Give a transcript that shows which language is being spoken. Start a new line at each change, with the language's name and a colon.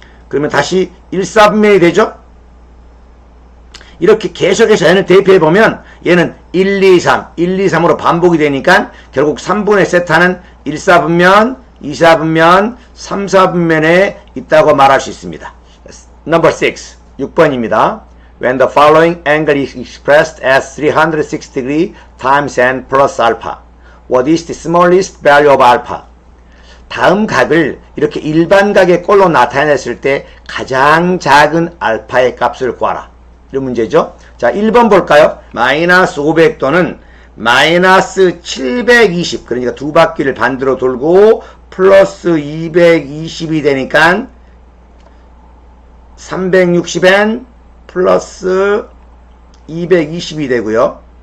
Korean: 그러면 다시 1사분면이 되죠. 이렇게 계속해서 n을 대입해 보면 얘는 1, 2, 3, 1, 2, 3으로 반복이 되니까 결국 3분의 세타는 1사분면, 2, 4분면, 3, 4분면에 있다고 말할 수 있습니다.
English: Number 6,
Korean: 6번입니다.
English: When the following angle is expressed as 360 degree times n plus alpha, what is the smallest value of alpha?
Korean: 다음 각을 이렇게 일반각의 꼴로 나타냈을 때 가장 작은 알파의 값을 구하라. 이런 문제죠. 자, 1번 볼까요? 마이너스 500도는 마이너스 720, 그러니까 두 바퀴를 반대로 돌고 플러스 220이 되니까 360n 플러스 220이 되고요.